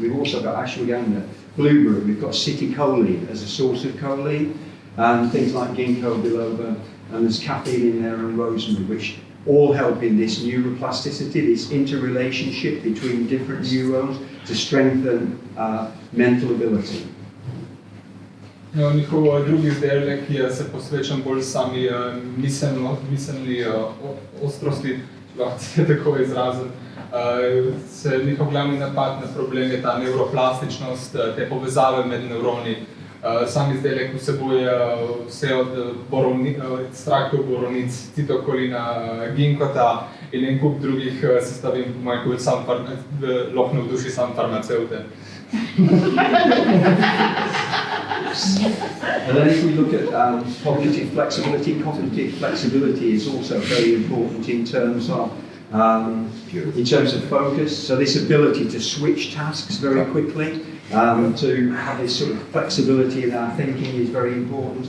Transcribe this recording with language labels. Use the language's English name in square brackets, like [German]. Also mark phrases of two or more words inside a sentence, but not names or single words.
[English] We've also got ashwagandha, blueberry, we've got citicoline as a source of choline, and things like ginkgo biloba, and there's caffeine in there and rosemary, which all help in this neuroplasticity, this interrelationship between different neurons to strengthen mental ability. [Slovenian] Njihov drugi izdelek se posvečam bolj sami miselni ostrosti, če lahko se tako izrazim. Njihov glavni napad na problem je ta neuroplastičnost, te povezave med nevroni. Sam izdelek vsebuje vse od ekstraktov borovnic, citokolina, ginkgota in en kup drugih sestavin, po mojem, kot lahko navduši sam farmacevte. [English] And then if we look at cognitive flexibility is also very important in terms of focus. So this ability to switch tasks very quickly, to have this sort of flexibility in our thinking is very important.